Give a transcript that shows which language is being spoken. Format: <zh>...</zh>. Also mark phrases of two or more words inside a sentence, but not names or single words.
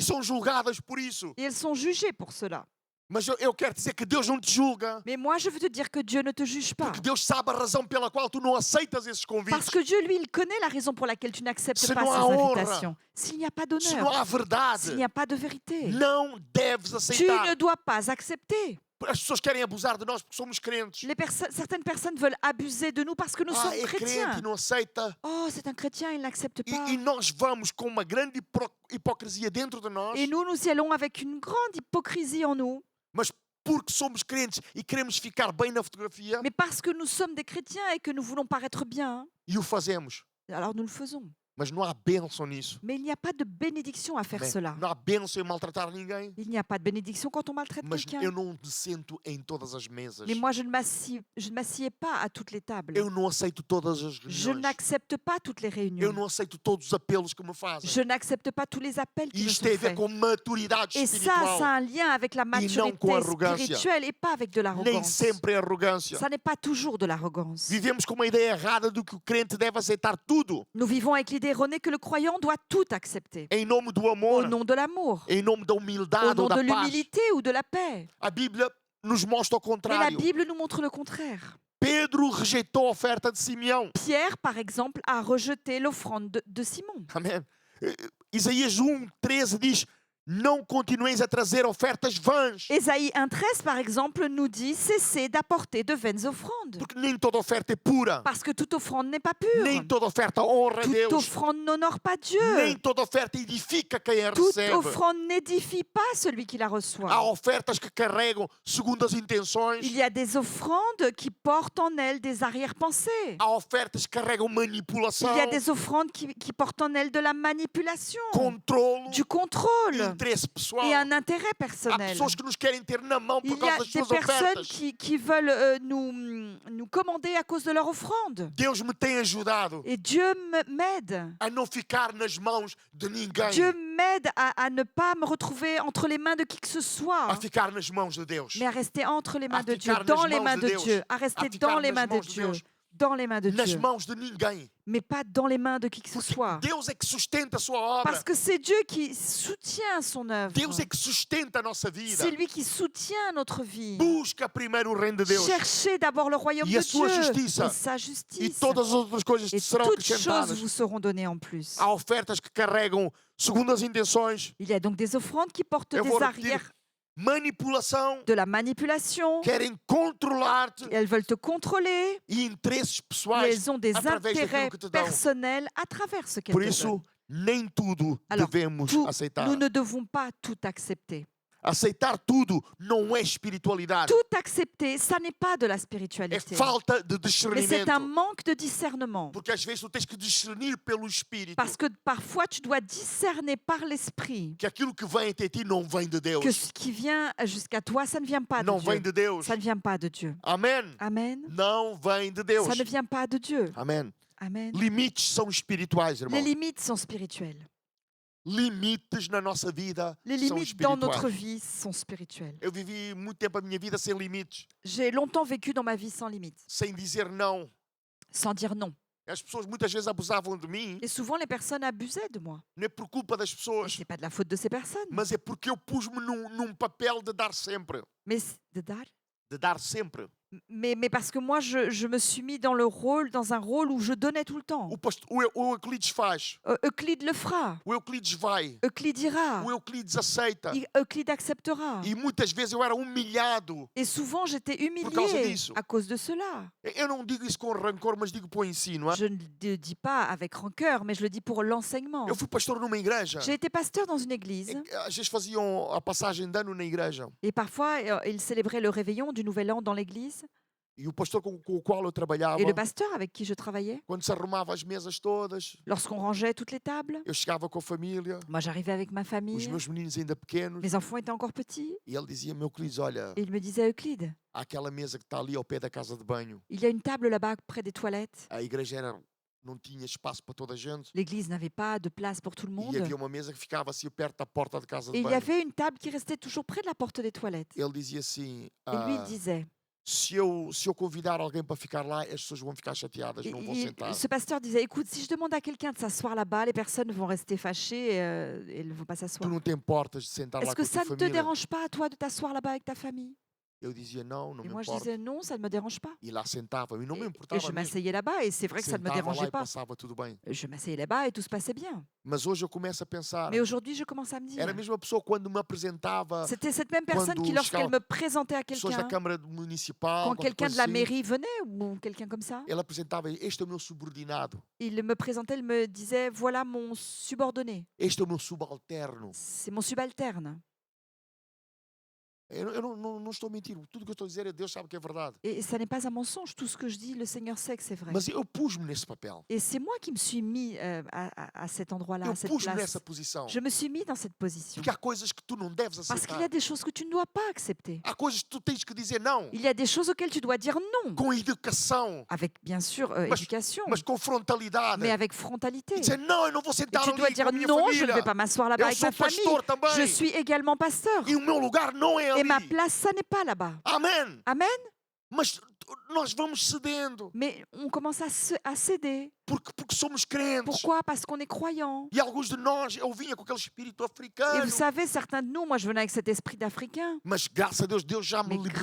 <pt>e são julgadas por isso.</pt> <fr>Et elles sont jugées pour cela.</fr> <pt>Mas eu quero dizer que Deus não te julga,</pt> <fr>Mais moi, je veux te dire que Dieu ne te juge pas.</fr> <pt>porque Deus sabe a razão pela qual tu não aceitas esses convites.</pt> <fr>Parce que Dieu, lui, il connaît la raison pour laquelle tu n'acceptes</fr> <pt>Se</pt> <fr>pas</fr> <pt>não</pt> <fr>ces</fr> <pt>há honra,</pt> <fr>invitations. S'il n'y a pas</fr> <pt>Se não</pt> <fr>d'honneur,</fr> <pt>há verdade,</pt> <fr>s'il n'y a pas de vérité,</fr> <pt>não deves</pt> <fr>tu</fr> <pt>aceitar.</pt> <fr>ne dois pas accepter.</fr> <pt>As pessoas querem abusar de nós porque somos crentes.</pt> <fr>Certaines personnes veulent abuser de nous parce que nous sommes</fr> <pt>É crente</pt> <fr>chrétiens.</fr> <pt>e não aceita.</pt> <fr>Oh, c'est un chrétien, il n'accepte pas.</fr> <pt>E nós vamos com uma grande hipocrisia dentro de nós,</pt> <fr>Et nous y allons avec une grande hypocrisie en nous.</fr> <pt>mas porque somos crentes e queremos ficar bem na fotografia,</pt> <fr>Mais parce que nous sommes des chrétiens et que nous voulons paraître bien,</fr> <pt>e o fazemos.</pt> <fr>alors nous le faisons.</fr> <pt>Mas não há bênção nisso.</pt> <fr>Mais il n'y a pas de bénédiction à faire</fr> <pt>Né?</pt> <fr>cela.</fr> <pt>Não há bênção em maltratar ninguém.</pt> <fr>Il n'y a pas de bénédiction quand on maltraite</fr> <pt>Mas</pt> <fr>quelqu'un.</fr> <pt>eu não me sento em todas as mesas.</pt> <fr>Mais moi, je ne m'assieds pas à toutes les tables.</fr> <pt>Eu não aceito todas as</pt> <fr>Je</fr> <pt>reuniões.</pt> <fr>n'accepte pas toutes les</fr> <pt>Eu</pt> <fr>réunions.</fr> <pt>não aceito todos os apelos que me fazem.</pt> <fr>Je n'accepte pas tous les appels qui</fr> <pt>E</pt> <fr>me</fr> <pt>isto</pt> <fr>sont</fr> <pt>tem a ver</pt> <fr>faits.</fr> <pt>com maturidade</pt> <fr>Et ça</fr> <pt>espiritual.</pt> <fr>a un lien avec la maturité</fr> <pt>com arrogância.</pt> <fr>spirituelle et pas avec de</fr> <pt>Nem</pt> <fr>l'arrogance.</fr> <pt>sempre é arrogância.</pt> <fr>Ça n'est pas toujours de l'arrogance.</fr> <pt>Vivemos com uma ideia errada do que o crente deve aceitar tudo</pt> <fr>Nous vivons avec l'idée erronée que le croyant doit tout accepter.</fr> <pt>em nome do</pt> <fr>Au</fr> <pt>amor,</pt> <fr>nom de l'amour,</fr> <pt>em nome da</pt> <fr>au</fr> <pt>humildade</pt> <fr>nom</fr> <pt>ou da</pt> <fr>de</fr> <pt>paz.</pt> <fr>l'humilité ou de la paix.</fr> <pt>A Bíblia nos mostra o</pt> <fr>Mais la</fr> <pt>contrário.</pt> <fr>Bible nous montre le contraire.</fr> <pt>Pedro rejeitou a oferta de Simeão.</pt> <fr>Pierre, par exemple, a rejeté l'offrande de Simon.</fr> <pt>Amém. Isaías 1:13 diz: não continueis a trazer ofertas vãs,</pt> <fr>Ésaïe 1,13, par exemple, nous dit « Cessez d'apporter de vaines offrandes</fr> <pt>porque nem toda oferta é pura, ».</pt> <fr>Parce que toute offrande n'est pas pure.</fr> <pt>nem toda oferta honra a</pt> <fr>Toute</fr> <pt>Deus,</pt> <fr>offrande n'honore pas Dieu.</fr> <pt>nem toda oferta edifica quem a</pt> <fr>Toute</fr> <pt>recebe.</pt> <fr>offrande n'édifie pas celui qui la</fr> <pt>Há</pt> <fr>reçoit.</fr> <pt>ofertas que carregam segundo as intenções,</pt> <fr>Il y a des offrandes qui portent en elles des arrière-pensées.</fr> <pt>há ofertas que carregam manipulação,</pt> <fr>Il y a des offrandes qui portent en elles de la manipulation,</fr> <pt>controlo,</pt> <fr>du contrôle,</fr> <pt>interesse pessoal.</pt> <fr>et un intérêt</fr> <pt>Há</pt> <fr>personnel.</fr> <pt>pessoas que nos querem ter na mão</pt> <fr>Il</fr> <pt>por</pt> <fr>y</fr> <pt>causa</pt> <fr>a</fr> <pt>das</pt> <fr>des</fr> <pt>suas</pt> <fr>personnes</fr> <pt>ofertas.</pt> <fr>qui veulent nous commander à cause de leur offrande.</fr> <pt>Deus me tem ajudado</pt> <fr>Et Dieu m'aide.</fr> <pt>a não ficar nas mãos de ninguém,</pt> <fr>Dieu m'aide à ne pas me retrouver entre les mains de qui que ce</fr> <pt>a</pt> <fr>soit,</fr> <pt>ficar nas mãos de Deus.</pt> <fr>mais à rester entre les mains de Dieu,</fr> <pt>ficar</pt> <fr>dans</fr> <pt>nas</pt> <fr>les</fr> <pt>mãos</pt> <fr>mains</fr> <pt>de</pt> <fr>de</fr> <pt>Deus.</pt> <fr>Dieu, à rester</fr> <pt>ficar</pt> <fr>dans les</fr> <pt>nas</pt> <fr>mains de</fr> <pt>mãos de</pt> <fr>Dieu,</fr> <pt>Deus.</pt> <fr>dans les mains de</fr> <pt>Nas</pt> <fr>Dieu,</fr> <pt>mãos de ninguém.</pt> <fr>mais pas dans les mains de qui que ce soit.</fr> <pt>Deus é que sustenta a sua obra.</pt> <fr>Parce que c'est Dieu qui soutient son œuvre.</fr> <pt>Deus é que sustenta a nossa vida.</pt> <fr>C'est lui qui soutient notre vie.</fr> <pt>Busca primeiro o reino de Deus</pt> <fr>Cherchez d'abord le royaume</fr> <pt>E</pt> <fr>de</fr> <pt>a sua</pt> <fr>Dieu</fr> <pt>justiça.</pt> <fr>et sa</fr> <pt>e</pt> <fr>justice.</fr> <pt>todas as outras coisas</pt> <fr>Et</fr> <pt>te serão</pt> <fr>toutes choses</fr> <pt>acrescentadas.</pt> <fr>vous seront données en plus.</fr> <pt>Há ofertas que carregam segundo as intenções,</pt> <fr>Il y a donc des offrandes qui portent</fr> <pt>Eu</pt> <fr>des</fr> <pt>vou repetir.</pt> <fr>arrières</fr> <pt>manipulação,</pt> <fr>de la manipulation.</fr> <pt>querem controlar-te</pt> <fr>Elles veulent te contrôler.</fr> <pt>e interesses</pt> <fr>Et</fr> <pt>pessoais</pt> <fr>elles ont des</fr> <pt>através</pt> <fr>intérêts</fr> <pt>daquilo que te dão.</pt> <fr>personnels à travers ce qu'elles</fr> <pt>Por</pt> <fr>te donnent.</fr> <pt>isso, nem tudo</pt> <fr>Alors,</fr> <pt>devemos</pt> <fr>Tout-</fr> <pt>aceitar.</pt> <fr>nous ne devons pas tout accepter.</fr> <pt>Aceitar tudo não é espiritualidade.</pt> <fr>Tout accepter, ça n'est pas de la</fr> <pt>É</pt> <fr>spiritualité.</fr> <pt>falta de</pt> <fr>Mais c'est un</fr> <pt>discernimento.</pt> <fr>manque de discernement.</fr> <pt>Porque às vezes tu tens que discernir pelo Espírito</pt> <fr>Parce que parfois, tu dois discerner par l'esprit</fr> <pt>que aquilo que vem até ti não vem de Deus.</pt> <fr>que ce qui vient jusqu'à toi, ça ne vient pas de</fr> <pt>Não vem</pt> <fr>Dieu.</fr> <pt>de Deus.</pt> <fr>Ça ne vient pas de Dieu.</fr> <pt>Amém?</pt> <fr>Amen.</fr> <pt>Não vem de Deus.</pt> <fr>Ça ne vient pas de Dieu.</fr> <pt>Amém.</pt> <fr>Amen.</fr> <pt>Limites são espirituais,</pt> <fr>Les</fr> <pt>irmão.</pt> <fr>limites sont spirituelles.</fr> <pt>Limites na nossa vida</pt> <fr>Les</fr> <pt>são</pt> <fr>limites dans notre</fr> <pt>espirituais.</pt> <fr>vie sont spirituelles.</fr> <pt>Eu vivi muito tempo a minha vida sem limites,</pt> <fr>J'ai longtemps vécu dans ma vie sans limites,</fr> <pt>sem dizer não.</pt> <fr>sans dire non.</fr> <pt>As pessoas muitas vezes abusavam de mim,</pt> <fr>Et souvent, les personnes abusaient de moi.</fr> <pt>não é por culpa das</pt> <fr>Et</fr> <pt>pessoas,</pt> <fr>ce n'est pas de la faute de ces personnes.</fr> <pt>mas é porque eu pus-me num papel de dar sempre. Mais de dar. De dar sempre.</pt> <fr>Mais parce que moi, je me suis mis dans un rôle où je donnais tout le temps.</fr> <pt>O Euclides faz,</pt> <fr>Euclide le fera.</fr> <pt>o Euclides vai,</pt> <fr>Euclide ira.</fr> <pt>o Euclides aceita.</pt> <fr>Euclide acceptera.</fr> <pt>E muitas vezes eu era humilhado.</pt> <fr>Et souvent, j'étais</fr> <pt>causa</pt> <fr>humiliée</fr> <pt>disso.</pt> <fr>à cause de cela.</fr> <pt>Eu não digo isso com rancor, mas digo para o ensino.</pt> <fr>Je ne le dis pas avec rancœur, mais je le dis pour l'enseignement.</fr> <pt>Eu fui pastor numa igreja.</pt> <fr>J'ai été pasteur dans une église</fr> <pt>Às vezes faziam a passagem de ano na igreja.</pt> <fr>et parfois, ils célébraient le réveillon du Nouvel An dans l'église.</fr> <pt>E o pastor com o qual eu trabalhava,</pt> <fr>Et le pasteur avec qui je travaillais,</fr> <pt>quando se arrumava as mesas todas,</pt> <fr>lorsqu'on rangeait toutes les tables,</fr> <pt>eu chegava com a família,</pt> <fr>moi j'arrivais avec ma</fr> <pt>os</pt> <fr>famille,</fr> <pt>meus meninos ainda pequenos,</pt> <fr>mes enfants étaient encore petits,</fr> <pt>e ele dizia: Meu Euclides, olha,</pt> <fr>et il me disait, Euclide,</fr> <pt>há aquela mesa que está ali ao pé da casa de banho.</pt> <fr>il y a une table là-bas près des toilettes.</fr> <pt>A igreja não tinha espaço para toda a gente.</pt> <fr>L'église n'avait pas de place pour tout le monde.</fr> <pt>E havia uma mesa que ficava assim perto da porta de casa de</pt> <fr>Et il y</fr> <pt>banho.</pt> <fr>avait une table qui restait toujours près de la porte des toilettes.</fr> <pt>Ele dizia assim:</pt> <fr>Et lui, il disait,</fr> <pt>se eu convidar alguém para ficar lá, as pessoas vão ficar chateadas, não vão sentar.</pt> <fr>ce pasteur disait, écoute, si je demande à quelqu'un de s'asseoir là-bas, les personnes vont rester fâchées et elles ne vont pas</fr> <pt>Tu</pt> <fr>s'asseoir.</fr> <pt>não te importas de sentar</pt> <fr>Est-ce</fr> <pt>lá</pt> <fr>que</fr> <pt>com a</pt> <fr>ça</fr> <pt>tua</pt> <fr>ne te</fr> <pt>família?</pt> <fr>dérange pas à toi de t'asseoir là-bas avec ta famille?</fr> <pt>Eu dizia: Não, não</pt> <fr>Et</fr> <pt>me</pt> <fr>moi, je</fr> <pt>importa.</pt> <fr>disais, non, ça ne me dérange pas.</fr> <pt>E lá sentava, e não me</pt> <fr>Et</fr> <pt>importava</pt> <fr>je</fr> <pt>mesmo.</pt> <fr>m'asseyais là-bas et c'est vrai que ça ne me</fr> <pt>Sentava lá</pt> <fr>dérangeait</fr> <pt>e</pt> <fr>pas.</fr> <pt>passava tudo bem.</pt> <fr>Je m'asseyais là-bas et tout se passait bien.</fr> <pt>Mas hoje eu começo a pensar,</pt> <fr>Mais aujourd'hui, je commence à me dire,</fr> <pt>era a mesma pessoa quando me apresentava,</pt> <fr>c'était cette même personne</fr> <pt>quando</pt> <fr>qui, lorsqu'elle</fr> <pt>chegava</pt> <fr>me présentait à</fr> <pt>pessoas da</pt> <fr>quelqu'un,</fr> <pt>Câmara Municipal,</pt> <fr>quand</fr> <pt>qualquer</pt> <fr>quelqu'un</fr> <pt>coisa</pt> <fr>de la</fr> <pt>assim,</pt> <fr>mairie venait ou quelqu'un comme ça,</fr> <pt>ele apresentava: Este é o meu subordinado,</pt> <fr>il me présentait, il me disait, voilà mon subordonné,</fr> <pt>este é o meu subalterno.</pt> <fr>c'est mon subalterne.</fr> <pt>Eu não estou a mentir, tudo que eu estou a dizer é Deus sabe que é verdade.</pt> <fr>Et ça n'est pas un mensonge, tout ce que je dis, le Seigneur sait que c'est vrai.</fr> <pt>Mas eu pus-me nesse papel,</pt> <fr>Et c'est moi qui me suis mis à cet endroit-là,</fr> <pt>eu</pt> <fr>à cette</fr> <pt>pus-me</pt> <fr>place.</fr> <pt>nessa posição.</pt> <fr>Je me suis mis dans cette position.</fr> <pt>Porque há coisas que tu não deves</pt> <fr>Parce qu'il y a</fr> <pt>aceitar.</pt> <fr>des choses que tu ne dois pas accepter.</fr> <pt>Há coisas que tu tens que dizer não,</pt> <fr>Il y a des choses auxquelles tu dois dire non.</fr> <pt>com educação,</pt> <fr>Avec, bien sûr,</fr> <pt>Mas-</pt> <fr>éducation,</fr> <pt>mas com frontalidade.</pt> <fr>mais avec frontalité.</fr> <pt>E dizer: Não, eu não vou</pt> <fr>Et</fr> <pt>sentar</pt> <fr>tu</fr> <pt>ali</pt> <fr>dois</fr> <pt>com</pt> <fr>dire</fr> <pt>a minha</pt> <fr>non, je ne</fr> <pt>família.</pt> <fr>vais pas m'asseoir là-bas</fr> <pt>Eu</pt> <fr>avec</fr> <pt>sou</pt> <fr>ma famille.</fr> <pt>pastor também.</pt> <fr>Je suis également pasteur.</fr> <pt>E o meu lugar não é</pt> <fr>Et ma</fr> <pt>ali.</pt> <fr>place, ça n'est pas là-bas.</fr> <pt>Amém.</pt> <fr>Amen.</fr> <pt>Mas nós vamos cedendo,</pt> <fr>Mais on commence à céder.</fr> <pt>porque somos crentes.</pt> <fr>Pourquoi? Parce qu'on est croyant.</fr> <pt>E alguns de nós, eu vinha com aquele espírito</pt> <fr>Et</fr> <pt>africano.</pt> <fr>vous savez, certains de nous, moi je venais avec cet esprit d'Africain.</fr> <pt>Mas graças a Deus, Deus já me</pt> <fr>Mais</fr> <pt>libertou</pt>